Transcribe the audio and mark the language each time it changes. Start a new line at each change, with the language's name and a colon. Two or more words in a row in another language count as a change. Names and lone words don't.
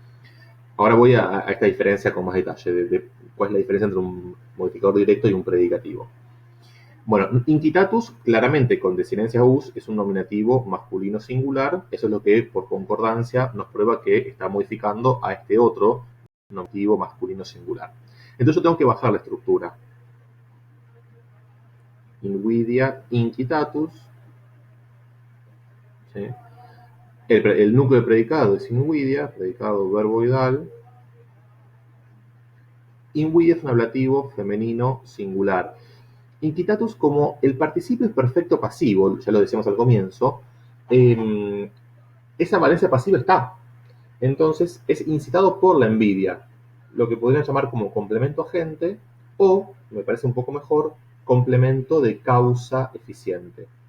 Spanish: Ahora voy a esta diferencia con más detalle, de cuál es la diferencia entre un modificador directo y un predicativo. Bueno, incitatus, claramente con desinencia us, es un nominativo masculino singular. Eso es lo que, por concordancia, nos prueba que está modificando a este otro nominativo masculino singular. Entonces yo tengo que bajar la estructura.
Latin: Invidia incitatus.
Spanish: ¿Sí? El núcleo de predicado es invidia, predicado verboidal. Invidia es un ablativo femenino singular. Incitatus, como el participio es perfecto pasivo, ya lo decíamos al comienzo, esa valencia pasiva está. Entonces es incitado por la envidia, lo que podrían llamar como complemento agente o, me parece un poco mejor, complemento de causa eficiente.